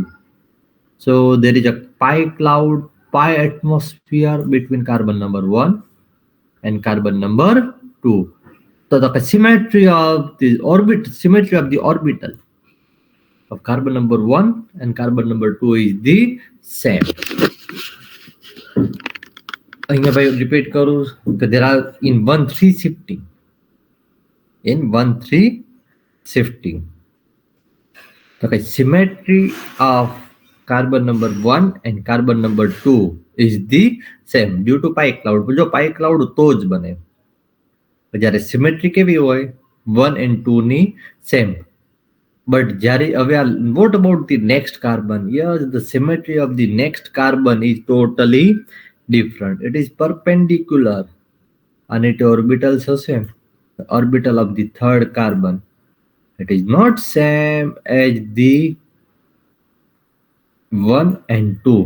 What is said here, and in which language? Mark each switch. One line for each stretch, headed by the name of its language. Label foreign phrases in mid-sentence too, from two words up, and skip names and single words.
English: So there is a pi cloud, pi atmosphere between carbon number 1 and carbon number 2. So the symmetry of the orbital of carbon number 1 and carbon number 2 is the same.
Gujarati: અહીંયા ભાઈ repeat કરું કે
English: there are in 1-3 shifting. Okay, symmetry of carbon number 1 and carbon number 2 is the same due to pi cloud.
Gujarati: જો
English: pi cloud
Gujarati: તો જ બને. જ્યારે સિમેટ્રી કેવી હોય 1 and 2 ની સેમ.
English: But
Gujarati: જ્યારે હવે
English: what about the next carbon? Yes, the symmetry of the next carbon is totally different. It is perpendicular and its orbitals હશે. Orbital of the third carbon. It is not same as the 1 and 2.